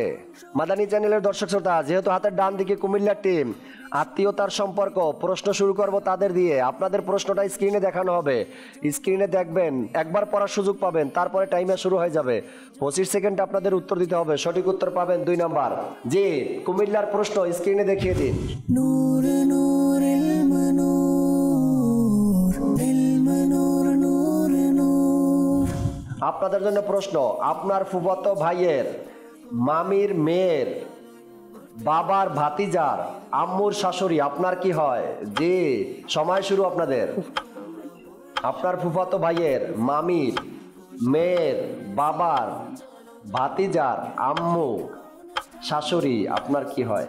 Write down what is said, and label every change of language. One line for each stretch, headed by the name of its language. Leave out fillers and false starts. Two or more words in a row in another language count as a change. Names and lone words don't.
Bangla: মাদানী চ্যানেলের দর্শক শ্রোতা, যেহেতু হাতের ডান দিকে কুমিল্লার টিম, আত্মীয়তার সম্পর্ক প্রশ্ন শুরু করব তাদের দিয়ে। আপনাদের প্রশ্নটা স্ক্রিনে দেখানো হবে, স্ক্রিনে দেখবেন, একবার পড়ার সুযোগ পাবেন, তারপরে টাইমার শুরু হয়ে যাবে। 25 সেকেন্ডে আপনাদের উত্তর দিতে হবে। সঠিক উত্তর পাবেন 2 নাম্বার। জি কুমিল্লার প্রশ্ন স্ক্রিনে দেখিয়ে দিন।
Arabic: نور نور المنور المنور نور نور
Bangla: আপনাদের জন্য প্রশ্ন, আপনার ফুফাতো ভাইয়ের মামির মেয়ের বাবার ভাতিজার আম্মুর শাশুড়ি আপনার কি হয়? জি, সময় শুরু আপনাদের। আপনার ফুফাতো ভাইয়ের মামির মেয়ের বাবার ভাতিজার আম্মু শাশুড়ি আপনার কি হয়?